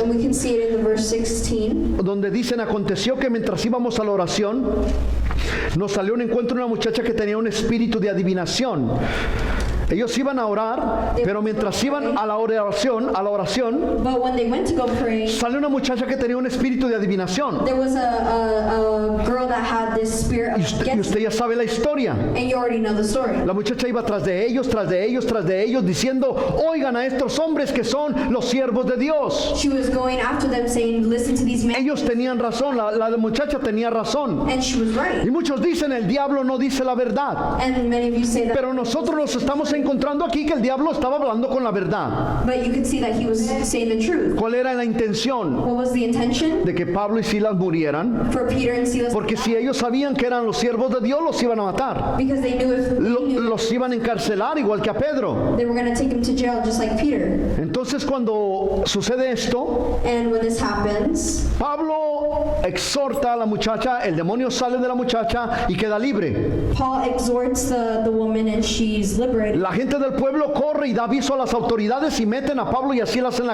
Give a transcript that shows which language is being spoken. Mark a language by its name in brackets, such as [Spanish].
[English] And we can see it in the verse 16. [Spanish] donde dicen: aconteció que mientras íbamos a la oración, nos salió un encuentro una muchacha que tenía un espíritu de adivinación. Ellos iban a orar, pero mientras iban a la oración, [English] But when they went to go pray, [Spanish] salió una muchacha que tenía un espíritu de adivinación. [English] there was a girl that had this spirit [Spanish] Y [English] of [Spanish] usted, [English] guessing. [Spanish] ya sabe la historia. [English] And you already know the story. [Spanish] La muchacha iba tras de ellos, diciendo: oigan a estos hombres que son los siervos de Dios. [English] She was going after them saying, listen to these men. [Spanish] Ellos tenían razón, la muchacha tenía razón. [English] And she was right. [Spanish] Y muchos dicen: el diablo no dice la verdad. [English] And many of you say that. [Spanish] Pero nosotros nos estamos encontrando aquí que el diablo estaba hablando con la verdad. [English] But you could see that he was saying the truth. [Spanish] ¿Cuál era la intención? [English] What was the intention? [Spanish] De que Pablo y Silas murieran. [English] For Peter and Silas. [Spanish] Porque si ellos sabían que eran los siervos de Dios, los iban a matar. [English] Because they knew if they knew, [Spanish] Los iban a encarcelar, igual que a Pedro. [English] they were going to take him to jail just like Peter. [Spanish] Entonces, cuando sucede esto, [English] And when this happens, [Spanish] Pablo exhorta a la muchacha, el demonio sale de la muchacha y queda libre. [English] Paul exhorts the woman and she's liberated. [Spanish] La gente del pueblo corre y da aviso a las autoridades y meten a Pablo y a Silas en la